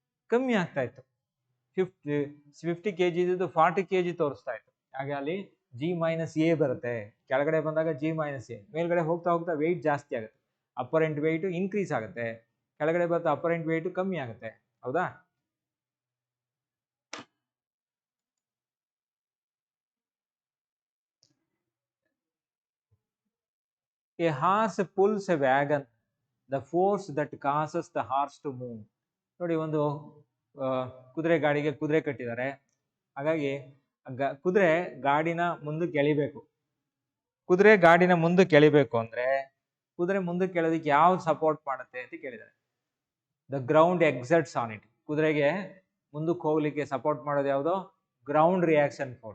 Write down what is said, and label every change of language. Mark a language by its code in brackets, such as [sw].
[kn] ಕಮ್ಮಿ ಆಗ್ತಾ ಇತ್ತು 50 kg ಇದ್ದು 40 kg ತೋರಿಸ್ತಾ ಇತ್ತು ಹಾಗೆ ಅಲ್ಲಿ ಜಿ ಮೈನಸ್ ಎ ಬರುತ್ತೆ ಕೆಳಗಡೆ ಬಂದಾಗ ಜಿ ಮೈನಸ್ ಎ ಮೇಲ್ಗಡೆ ಹೋಗ್ತಾ ಹೋಗ್ತಾ ವೆಯ್ಟ್ ಜಾಸ್ತಿ ಆಗುತ್ತೆ ಅಪರೆಂಟ್ ವೆಯ್ಟ್ ಇನ್ಕ್ರೀಸ್ ಆಗುತ್ತೆ ಕೆಳಗಡೆ ಬರ್ತಾ ಅಪರೆಂಟ್ ವೆಯ್ಟ್ ಕಮ್ಮಿ ಆಗುತ್ತೆ ಹೌದಾ [en] A horse pulls a wagon. The force that causes the horse to move. [kn] ನೋಡಿ ಒಂದು ಕುದುರೆ ಗಾಡಿಗೆ ಕುದುರೆ ಕಟ್ಟಿದ್ದಾರೆ ಹಾಗಾಗಿ ಕುದುರೆ ಗಾಡಿನ ಮುಂದಕ್ಕೆ ಎಳಿಬೇಕು ಕುದುರೆ ಗಾಡಿನ ಮುಂದಕ್ಕೆ ಎಳಿಬೇಕು ಅಂದ್ರೆ ಕುದುರೆ ಮುಂದಕ್ಕೆ ಎಳೆದಕ್ಕೆ ಯಾವ್ದು ಸಪೋರ್ಟ್ ಮಾಡುತ್ತೆ ಅಂತ ಕೇಳಿದ್ದಾರೆ [en] the ground exerts on it [kn] ಕುದುರೆಗೆ ಮುಂದಕ್ಕೆ ಹೋಗ್ಲಿಕ್ಕೆ ಸಪೋರ್ಟ್ ಮಾಡೋದು ಯಾವುದು ಗ್ರೌಂಡ್ ರಿಯಾಕ್ಷನ್